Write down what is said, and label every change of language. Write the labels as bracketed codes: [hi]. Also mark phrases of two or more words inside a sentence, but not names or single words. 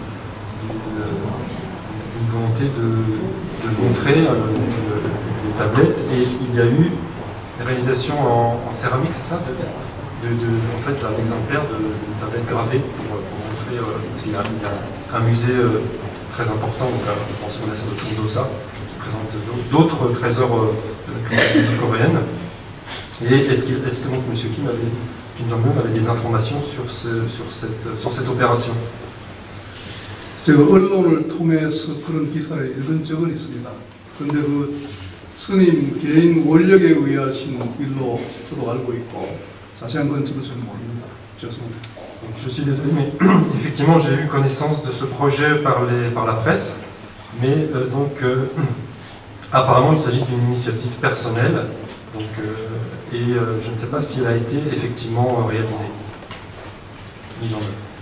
[fr] volonté de montrer les tablettes, et il y a eu une réalisation en céramique, c'est ça, en fait un exemplaire de tablette gravée pour montrer, parce qu'il y a un musée très important dans ce monastère de Tongdosa qui présente d'autres trésors de la culture coréenne. Et est-ce que donc M. Kim Jong-un avait des informations sur cette opération? [ko] 제가 언론을 통해서 그런 기사를 읽은 적은 있습니다. 그런데 그 스님 개인 원력에 의하신 일로 저도 알고 있고 자세한 건 저도 잘 모릅니다. 죄송합니다. [fr] Donc, je suis désolé, mais effectivement j'ai eu connaissance de ce projet par la presse, mais apparemment il s'agit d'une initiative personnelle, je ne sais pas si elle a été effectivement réalisée, mise en œuvre.